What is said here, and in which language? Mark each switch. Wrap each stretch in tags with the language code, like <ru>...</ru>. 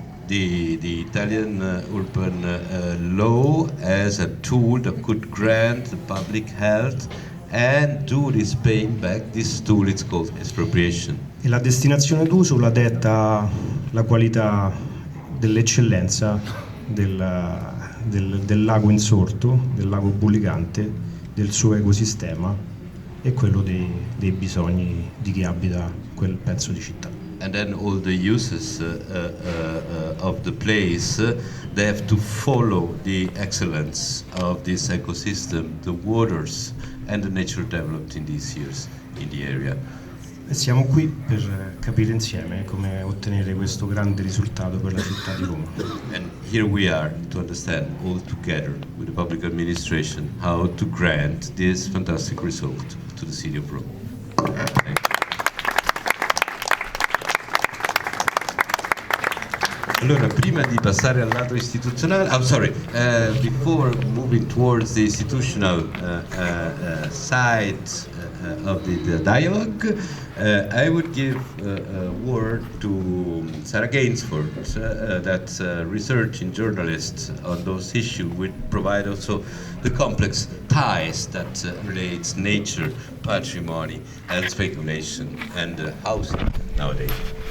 <en>The Italian urban law as a tool that could grant the public health and do this paying back. This tool is called expropriation.</en> <it>E la destinazione d'uso la detta la qualità dell'eccellenza del lago insorto, del lago Bullicante, del suo ecosistema e quello dei bisogni di chi abita quel pezzo di città.</it> <en>And then all the uses of the place, they have to follow the excellence of this ecosystem, the waters and the nature developed in these years in the area.</en> <it>E siamo qui per capire insieme come ottenere questo grande risultato per la città di Roma.</it> <en>And here we are to understand all together with the public administration how to grant this fantastic result to the city of Rome. Thank you.</en> <it>Allora, prima di passare al lato istituzionale,</it> <en>before moving towards the institutional side of the dialogue, I would give a word to Sarah Gainsforth, that's a researching journalist on those issues, which provide also the complex ties that relates nature, patrimony, and speculation, and housing nowadays.</en>